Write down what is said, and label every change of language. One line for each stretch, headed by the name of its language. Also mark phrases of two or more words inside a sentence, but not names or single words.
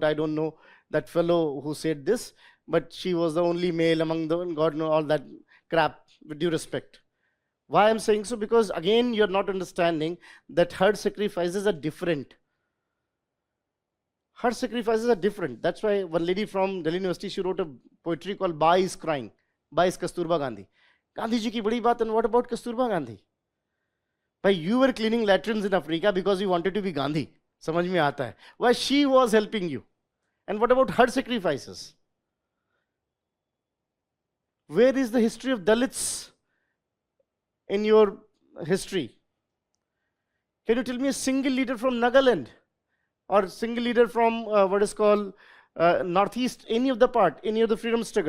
English: I don't know that fellow who said this, but she was the only male among the, God knows all that crap, with due respect. Why I'm saying so? Because again, you're not understanding that her sacrifices are different. Her sacrifices are different. That's why one lady from Delhi University, she wrote a poetry called Ba is Crying. Ba is Kasturba Gandhi.
Hindi: गांधी जी की बड़ी बात,
English: and what about Kasturba Gandhi? But you were cleaning latrines in Africa because you wanted to be Gandhi.
Hindi: समझ में आता है.
English: Why she was helping you. And what about her sacrifices? Where is the history of Dalits in your history? Can you tell me a single leader from Nagaland or single leader from what is called Northeast, any of the part, any of the freedom struggle?